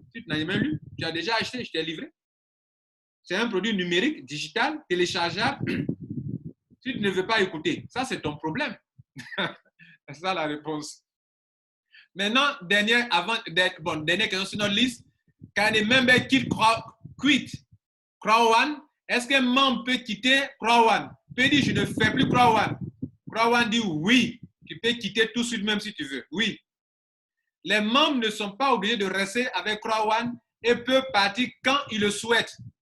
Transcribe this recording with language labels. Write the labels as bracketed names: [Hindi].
[French] Si tu n'as jamais lu, tu as déjà acheté, je t'ai livré. C'est un produit numérique, digital, téléchargeable. Si tu ne veux pas écouter, ça, c'est ton problème. C'est ça la réponse. Maintenant, dernière question sur notre liste. [English] Can a member quit Croix One? [French] Est-ce qu'un membre peut quitter Croix One? Peut dire, je ne fais plus Croix One. Croix One dit oui. Tu peux quitter tout de suite même si tu veux. Oui. Les membres ne sont pas obligés de rester avec Croix One et peuvent partir quand ils le souhaitent.